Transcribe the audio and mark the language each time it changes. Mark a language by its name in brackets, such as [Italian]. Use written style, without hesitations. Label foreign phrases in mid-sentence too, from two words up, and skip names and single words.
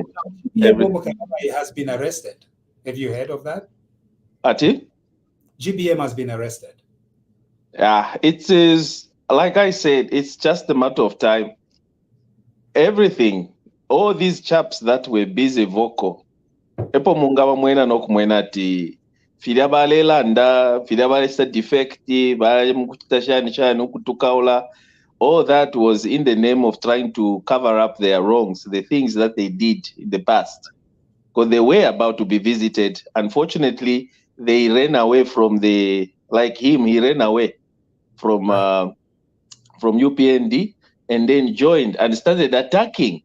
[English] GBM has been arrested. Have you heard of that? Ati? GBM has been arrested. Yeah, it is like I said, it's just a matter of time. Everything, all these chaps that were busy vocal, [Bemba] epo mungaba mwena nokumwena ati fili balelanda fili balesa defective bali mukuchita shani ukutukaula. [English] All that was in the name of trying to cover up their wrongs, the things that they did in the past, because they were about to be visited. Unfortunately, they ran away from he ran away from UPND and then joined and started attacking.